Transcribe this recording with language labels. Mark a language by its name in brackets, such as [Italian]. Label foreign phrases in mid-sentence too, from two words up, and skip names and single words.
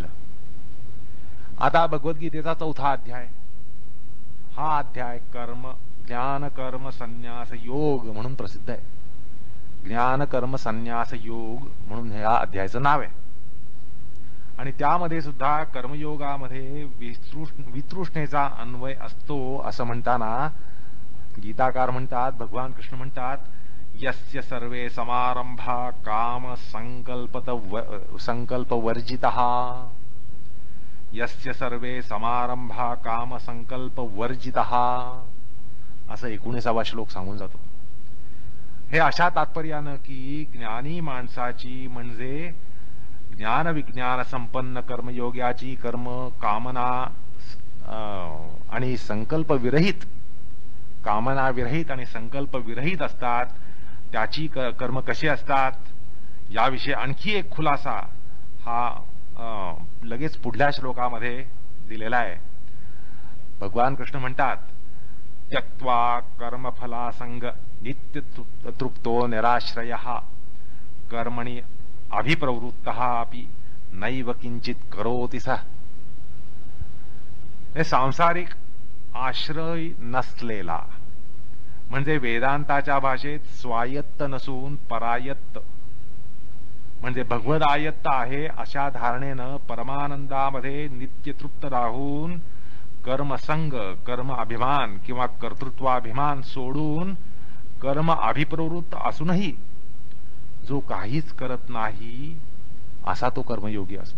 [Marathi] आता भगवद्गीतेचा चौथा अध्याय, हा अध्याय ज्ञान कर्म संन्यास योग म्हणून प्रसिद्ध आहे. ज्ञान कर्म संन्यास योग म्हणून ह्या अध्यायाचं नाव आहे. आणि त्यामध्ये सुद्धा कर्मयोगामध्ये वितृष्णेचा अन्वय असतो असं म्हणताना गीताकार म्हणतात, भगवान कृष्ण म्हणतात, [Sanskrit] यस्य सर्वे समारंभा काम संकल्प वर्जितः, यस्य सर्वे समारंभा काम संकल्प वर्जितः, [Marathi] असं 19वा श्लोक सांगून जातो. हे अशा तात्पर्यानं की ज्ञानी माणसाची म्हणजे ज्ञान विज्ञान संपन्न कर्मयोग्याची कर्म कामना आणि संकल्प विरहित, कामना विरहित आणि संकल्प विरहित असतात. त्याची कर्म कशी असतात याविषयी आणखी एक खुलासा हा लगेच पुढल्या श्लोकामध्ये दिलेला आहे. भगवान कृष्ण म्हणतात, [Sanskrit] त्यक्त्वा कर्मफलासंग नित्य तृप्तो निराश्रयः कर्मणि अभिप्रवृत्तः अपि नैव किंचित करोति सः. [Marathi] हे सांसारिक आश्रय नसलेला म्हणजे वेदांताच्या भाषेत स्वायत्त नसून परायत्त म्हणजे भगवद आयत्त आहे अशा धारणेनं परमानंदामध्ये नित्यतृप्त राहून कर्मसंग, कर्म अभिमान किंवा कर्तृत्वाभिमान सोडून कर्म अभिप्रवृत्त असूनही जो काहीच करत नाही असा तो कर्मयोगी असतो.